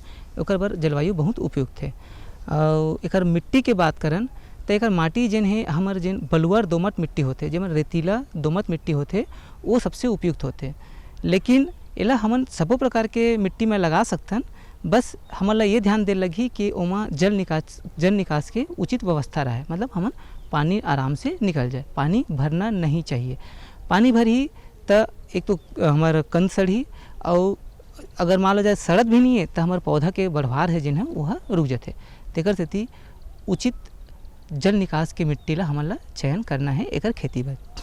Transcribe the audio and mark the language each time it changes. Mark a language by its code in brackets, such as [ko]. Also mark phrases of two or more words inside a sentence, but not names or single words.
[hne] ओकर बर जलवायु बहुत उपयुक्त है। और एकर मिट्टी के बात करन तो एकर माटी जेन है हमर जेन बलुअर दोमट मिट्टी होते, जेमन रेतीला दोमट मिट्टी होते वो सबसे उपयुक्त होते। लेकिन एला हमन सबो प्रकार के मिट्टी में लगा सकथन, बस हमन ला ये ध्यान दे लगी कि ओमा जल निकास के उचित व्यवस्था रहे, मतलब हमन पानी आराम से निकल जाए, पानी भरना नहीं चाहिए। पानी भरी तो एक तो हमारा कंद सड़ी और अगर मान लो जाए सड़त भी नहीं है तो हमारे पौधा के बढ़वार है जिन है वह रुक जाते। तेकर सेती उचित जल निकास के मिट्टी ला हमन ला चयन करना है एकर खेती बर।